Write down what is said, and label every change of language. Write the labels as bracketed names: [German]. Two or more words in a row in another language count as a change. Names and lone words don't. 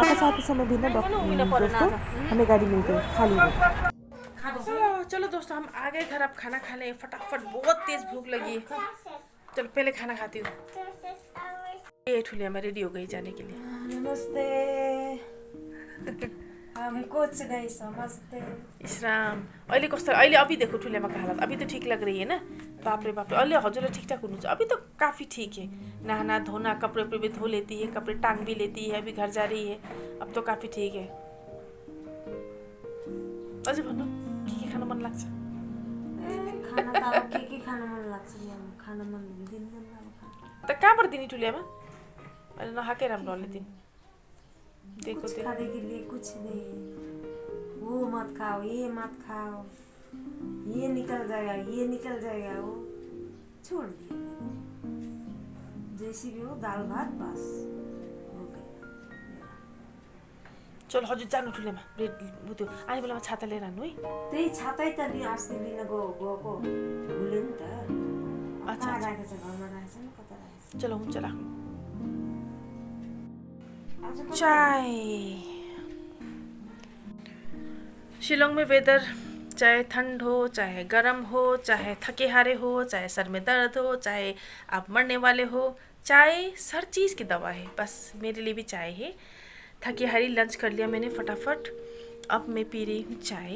[Hindi] वापस आते समय भी ना दोस्तों हमें गाड़ी मिल गई खाली हुई। चलो दोस्तों हम आ गए घर, अब खाना खा लें फटाफट, बहुत तेज भूख लगी है। चलो पहले खाना खाती हूँ। ये ठुलिया मैं रेडी हो गई जाने के लिए। नमस्ते। हम कुछ नहीं समझते। इस्राम [Nepali] अहिले कस्तो, [Hindi] अहिले अभी देखो ठुलियामा का हालत, अभी तो ठीक लग रही है ना। बाप रे बाप रे, [Nepali] अहिले हजुरलाई ठीक ठाक हुनुहुन्छ, [Hindi] अभी तो काफ़ी ठीक है। नहाना धोना, कपड़े उपड़े भी धो लेती है, कपड़े टांग भी लेती है, अभी घर जा रही है, अब तो काफ़ी ठीक है। [Nepali] अझै भन्नु के खानु मन लाग्छ? खाना त अब के खान मन लाग्छ नि, अब खान मन दिँदैन अब खाना। त कहाँबाट दिने ठुलियामा? अहिले नखाएकै राम्रो होला दिन। [Hindi] देखो कुछ खाने के लिए कुछ नहीं, वो मत खाओ, ये मत खाओ, ये निकल जाएगा, ये निकल जाएगा, वो छोड़ दिया मैंने। जैसे भी हो दाल भात बस हो गया। [Nepali] चलो हजुर जानु ठुलियामा, रेड त्यो आउने बेलामा छाता लिएर आउनु है। त्यही छातै त अस्ति लिन गएको भुल्यो नि त। अच्छा, कहाँ राखेको छ, घरमा राखेको छ नि, कता राखेको छ। चलो हुन्छ राख्नु। आज कता [Hindi] चाय। शिलोंग में वेदर चाहे ठंड हो, चाहे गर्म हो, चाहे थके हारे हो, चाहे सर में दर्द हो, चाहे आप मरने वाले हो, चाय हर चीज़ की दवा है। बस मेरे लिए भी चाय है। थकी हारी लंच कर लिया मैंने फटाफट, अब मैं पी रही हूँ चाय।